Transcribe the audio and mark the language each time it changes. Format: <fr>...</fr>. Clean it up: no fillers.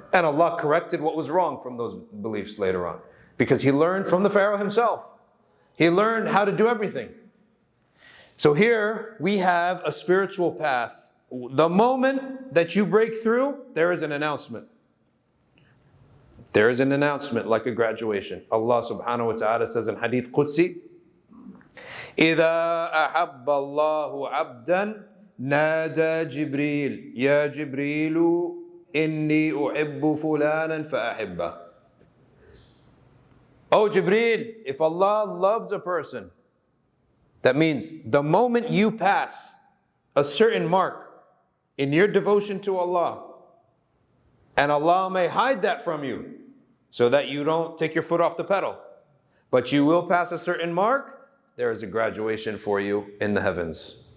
<en>And Allah corrected what was wrong from those beliefs later on. Because he learned from the Pharaoh himself. He learned how to do everything. So here we have a spiritual path. The moment that you break through, there is an announcement. There is an announcement like a graduation. Allah subhanahu wa ta'ala says in Hadith Qudsi,</en> <ar>إِذَا أَحَبَّ اللَّهُ عَبْدًا نَادَى جِبْرِيلٌ يَا جِبْرِيلُ إِنِّي أُحِبُّ فُلَانًا فَأَحِبَّهُ.</ar> <en>Oh Jibreel, if Allah loves a person, that means the moment you pass a certain mark in your devotion to Allah, and Allah may hide that from you so that you don't take your foot off the pedal, but you will pass a certain mark, there is a graduation for you in the heavens.</en>